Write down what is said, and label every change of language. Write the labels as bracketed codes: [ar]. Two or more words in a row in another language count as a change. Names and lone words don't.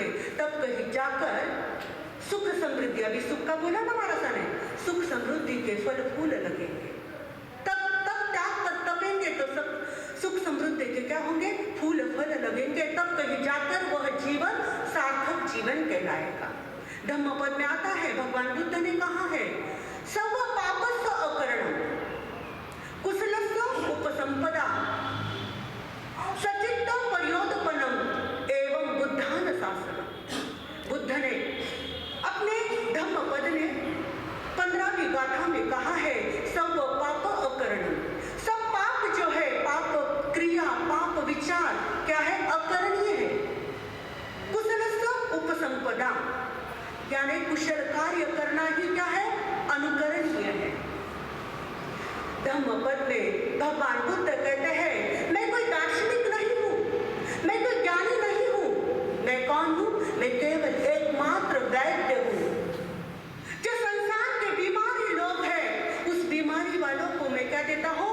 [hi] तब कहीं जाकर सुख समृद्धि, अभी सुख का बोला ना महाराज ने, सुख समृद्धि के फल फूल लगेंगे। तब त्याग पर तपेंगे तो सब सुख समृद्धि के क्या होंगे? फूल फल लगेंगे। तब कहीं जाकर वह जीवन सार्थक जीवन कहलाएगा। धम्मपद में आता है, भगवान बुद्ध ने कहा है, [pi] सर्व पापस्य अकरणम कुशलस्य उपसंपदा सचित्त पर्योदपनम एवं बुद्धान शासनम। [hi] बुद्ध ने अपने धम्मपद ने 15वीं गाथा में कहा है, [pi] सर्व पाप अकरणम। [hi] सब पाप जो है, पाप क्रिया, पाप विचार क्या है? अकरणीय है। [pi] कुशलस्य उपसंपदा [hi] यानी कुशल कार्य करना ही क्या है? अनुकरणीय है। धम्मपद में भगवान बुद्ध कहते हैं, मैं कोई दार्शनिक नहीं हूँ, मैं कोई ज्ञानी नहीं हूँ। मैं कौन हूँ? मैं केवल एकमात्र वैद्य हूँ। जो संसार के बीमारी लोग हैं, उस बीमारी वालों को मैं क्या देता हूँ?